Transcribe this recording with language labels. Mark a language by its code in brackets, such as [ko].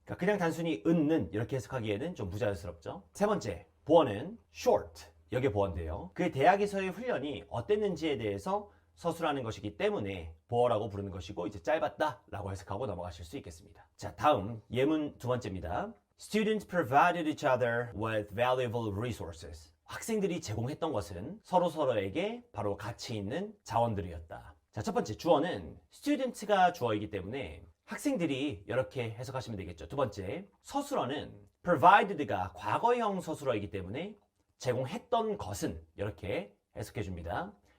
[ko] 그러니까 그냥 단순히 은는 이렇게 해석하기에는 좀 부자연스럽죠. 세 번째, 보어는 short, 여기에 보어인데요. 그 대학에서의 훈련이 어땠는지에 대해서 서술하는 것이기 때문에 보어라고 부르는 것이고 이제 짧았다 라고 해석하고 넘어가실 수 있겠습니다. 자, 다음 예문 두 번째입니다. [en] Students provided each other with valuable resources. [ko] 학생들이 제공했던 것은 서로서로에게 바로 가치 있는 자원들이었다. 자, 첫 번째 주어는 students가 주어이기 때문에 학생들이 이렇게 해석하시면 되겠죠. 두 번째 서술어는 provided가 과거형 서술어이기 때문에 제공했던 것은 이렇게 해석해 줍니다.